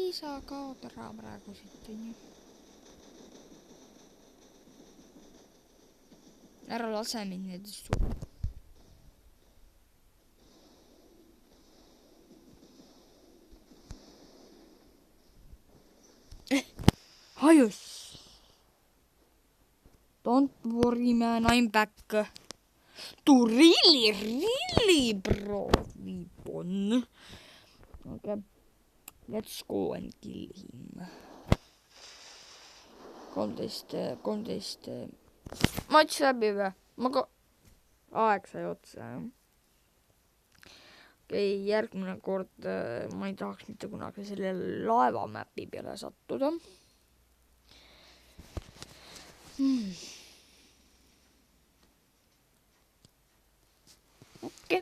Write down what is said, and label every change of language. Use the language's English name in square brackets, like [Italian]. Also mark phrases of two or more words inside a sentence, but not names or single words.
[Estonian] sa kaod ära praegu siit, on ju? Ära lase mind nendest surma. Hajus. [English] Don't worry, man, I'm back. To really, bro, weapon. Okay, let's go and kill him. 13. [Estonian] Matš läbi või? Aeg sai otsa. Okei, järgmine kord ma ei tahaks mitte kunagi selle laevamäpi peale sattuda. Okei.